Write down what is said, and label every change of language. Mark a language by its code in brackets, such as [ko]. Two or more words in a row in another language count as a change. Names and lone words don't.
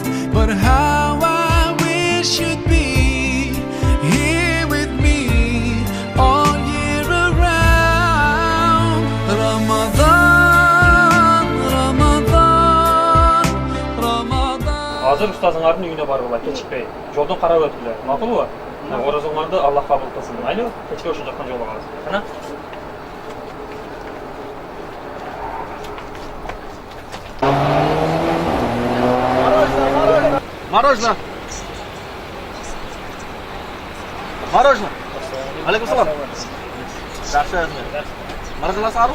[en] But how I wish you'd be here with me all year around. Ramadan, Ramadan, Ramadan. [ky] Hazır ustazыңардын үйүнө баргыла, кечикпей. Жолдон карап өткүлө. Макулбу? Оразаңарды Аллах кабыл кылсын. Айлы, кечке ошол жактан жолугабыз. Кана? Мороженое. Мороженое. [ar] عليكم السلام. [ky] Жақсы. Мороженое сару?